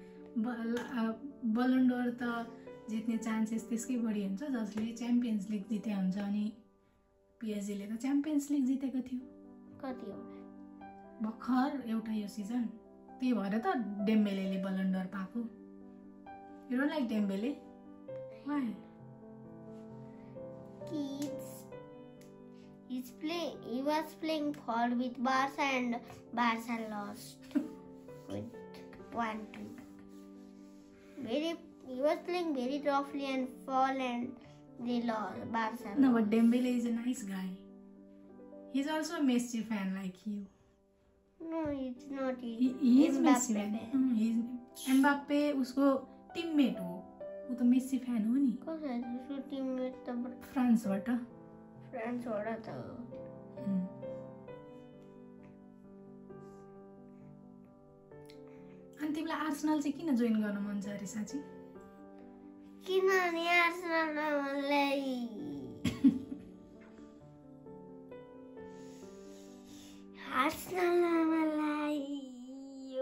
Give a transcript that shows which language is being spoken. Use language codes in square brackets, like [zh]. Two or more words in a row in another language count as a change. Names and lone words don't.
[ne] बलन डोर त जित्ने चान्सेस त्यसकै बढी हुन्छ जसले च्याम्पियन्स लिग जिते हुन्छ, अनि पीएसजीले त च्याम्पियन्स लिग जितेको थियो कति हो भर्खर एउटा यो सिजन। त्यही भएर त डेम्बेलेले बलन डोर पाएको। [en] You don't like Dembele? Why? He was playing for with Barca and Barca lost with 1-2. He was playing very roughly and fall and they lost. Barca. No, but Dembele is a nice guy. He's also a Messi fan like you. No, it's not. He is Messi fan. [ne] Mbappe उसको टीममेट हो, [hi] वो तो मेसी फैन हो [ne] नि। कसरी उसको टीममेट त फ्रान्सबाट त अनि तिमीलाई आर्सेनल चाहिँ किन जोइन गर्न मन छ अरे साँच्ची? किनभने आर्सेनलमा मलाई यो